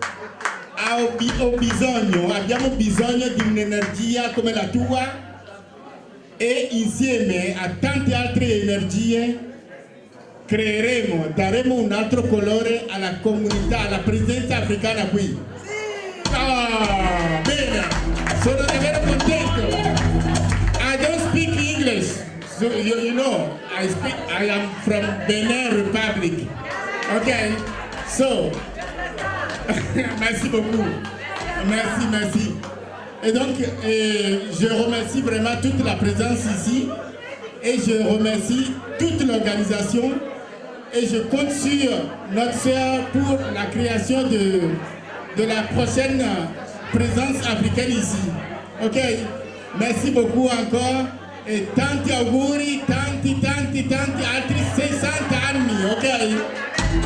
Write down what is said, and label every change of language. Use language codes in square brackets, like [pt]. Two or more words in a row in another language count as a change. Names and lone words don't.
[it] Abbiamo bisogno di un'energia come la tua e insieme a tante altre energie daremo un altro colore alla comunità, alla presenza africana qui. Bene, sono davvero contento. [en] I don't speak English, so you know, I am from Benin Republic. Okay, so, [fr] merci beaucoup. Merci. Et donc, je remercie vraiment toute la présence ici et je remercie toute l'organisation et je compte sur notre sœur pour la création de la prochaine présence africaine ici. [it] Ok, [fr] merci beaucoup encore [it] e tanti auguri, tanti altri 60 anni, ok?